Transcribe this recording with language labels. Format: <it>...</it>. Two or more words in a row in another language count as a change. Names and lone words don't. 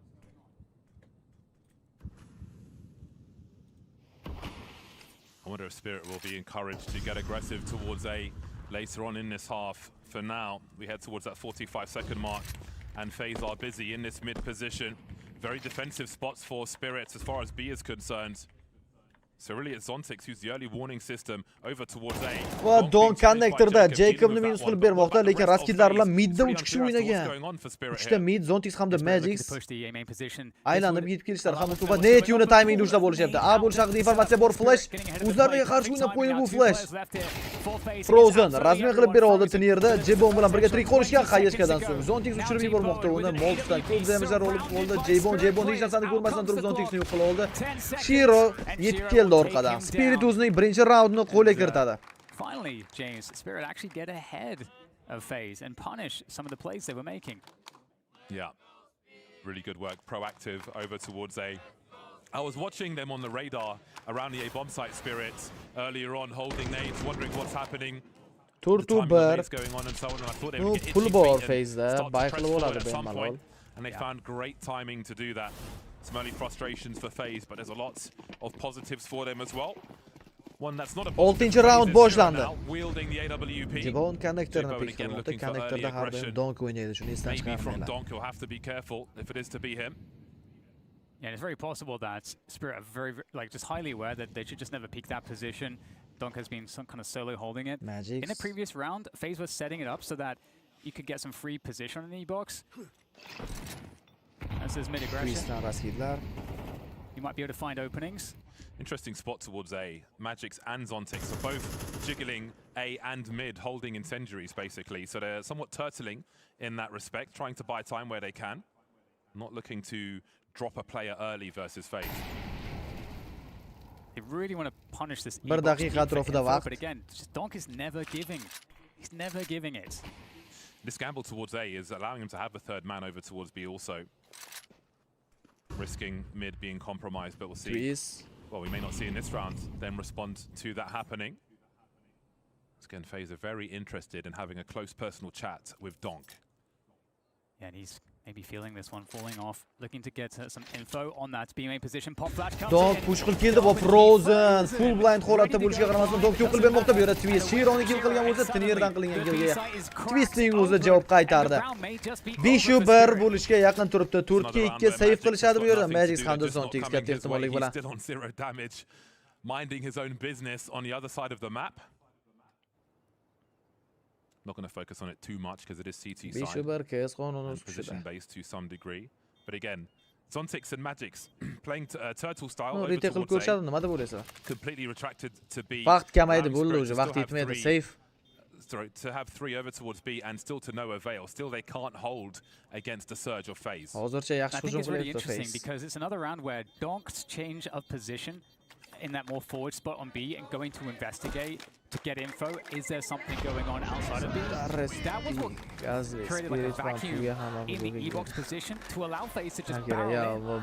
<en>I wonder if Spirit will be encouraged to get aggressive towards A later on in this half. For now, we head towards that 45-second mark, and FaZe are busy in this mid position. Very defensive spots for Spirits as far as B is concerned. So really it's Zontix who's the early warning system over towards A.</en> <uz>Va Donk connectorda Jacobni minus qilib bermoqda, lekin raskidlar bilan midda 3 kishi o'ynagan. Uchta mid Zontix hamda Magix aylanib yetib kelishlar ham va net yuni timingda ushlab bo'lishyapti. A bo'lish haqida informatsiya bor. Flash o'zlariga qarshi o'ynab qo'ydi bu Flash. Frozen rasmiy qilib bera oldi Tinierda. Jebon bilan birga tirik qolishgan Hayashkadan so'ng Zontix uchirib yubormoqda uni. Moltdan ko'p damagelar olib qoldi. Jebon hech narsani ko'rmasdan turib Zontixni yo'q qila oldi. Shiro yetib keldi orqadan. Spirit o'zining birinchi raundni qo'lga kiritadi.</uz> <en>Finally, James, Spirit actually get ahead of FaZe and punish some of the plays they were making. Yeah, really good work, proactive over towards A. I was watching them on the radar around the A bomb site, Spirit, earlier on, holding nades, wondering what's happening. Turtuber. Going on and so on, and I thought they would get full ball phase there. And they found great timing to do that. Some early frustrations for FaZe, but there's a lot of positives for them as well. One that's not a</en> <uz>6-chi round boshlandi.</uz> <en>Wielding the AWP.</en> <uz>Jibon connectorni pick qilmoqda. Connectorda har doim Donk o'ynaydi. Shuni esdan</uz> <en>Maybe from</en> <uz>chiqarmaylar.</uz> <en>Donk he'll have to be careful if it is to be him. Yeah, and it's very possible that Spirit are very, like, just highly aware that they should just never peek that position. Donk has been some kind of solo holding it. Magic. In the previous round, FaZe was setting it up so that you could get some free position on the E-box. As there's mid-aggression, you might be able to find openings. Interesting spot towards A. Magic's and Zontics are both jiggling A and mid, holding incendiaries, basically. So they're somewhat turtling in that respect, trying to buy time where they can. Not looking to drop a player early versus FaZe. They really want to punish this</en> <uz>Bir daqiqa atrofida vaqt.</uz> <en>But again, just Donk is never giving. He's never giving it. This gamble towards A is allowing him to have a third man over towards B also. Risking mid being compromised, but we'll see. Trees. Well, we may not see in this round then respond to that happening. Again, FaZe are very interested in having a close personal chat with Donk. Yeah, and he's maybe feeling this one falling off, looking to get some info on that B main position. Pop flash comes Donk in.</en> <uz>push qilib keldi bu Frozen.</uz> <en>Full blind</en> <uz>holatda bo'lishiga qaramasdan Donk yo'q qilib bermoqda. Bu yerda Twist Shironi kill qilgan bo'lsa, Tinierdan qilingan killga Twistning o'zi javob qaytardi. 5-1 bo'lishga yaqin turibdi. 4-2 save qilishadi bu yerda. Magic hamda Zontics katta ehtimollik bilan.</uz> <en>Still on 0 damage, minding his own business on the other side of the map. Not going to focus on it too much because it is CT side and position based to some degree. But again, Zontics and Magic's playing turtle style over towards A, completely retracted to B.</en> <uz>Vaqt kamaydi bo'ldi o'zi, vaqt yetmaydi.</uz> <en>Safe. Sorry, to have 3 over towards B and still to no avail. Still they can't hold against a surge of FaZe.</en> <uz>Hozircha yaxshi</uz> <en>I think</en> <uz>hujum</uz> <en>it's really</en> <uz>qilyapti</uz> <en>interesting FaZe. because it's another round where Donk's change of position in that more forward spot on B and going to investigate to get info. Is there something going on outside of B? That was what created like a vacuum in the E-box position to allow FaZe to just barrel in.</en>